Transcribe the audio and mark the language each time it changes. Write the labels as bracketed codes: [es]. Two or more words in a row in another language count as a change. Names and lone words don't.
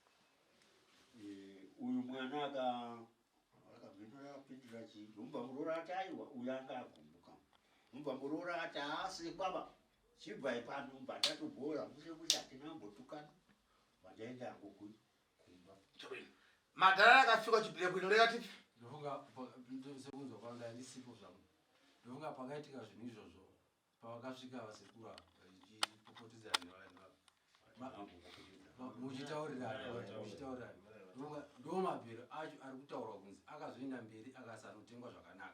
[sn] Uyu mwana akabvinora apindura chii ndobva muroora ati aiwa uyu anga agumbuka mubva muroora ati aasikwava chibva ipano mba ndatobhora mushe hatina mbotukana vandaenda yangu kumba. Madhara akafika chibhire bwino rekati. Ndofunga sekunzwa kwanga handisipo zvangu. Ndofunga pakaitika zvinhu izvozvo pavakasvika vasekura vachipopotedzana nevanhu muchitaurirana. Ndomabhero acho ari kutaura kunzi akazoenda mberi akasanotengwa zvakanaka.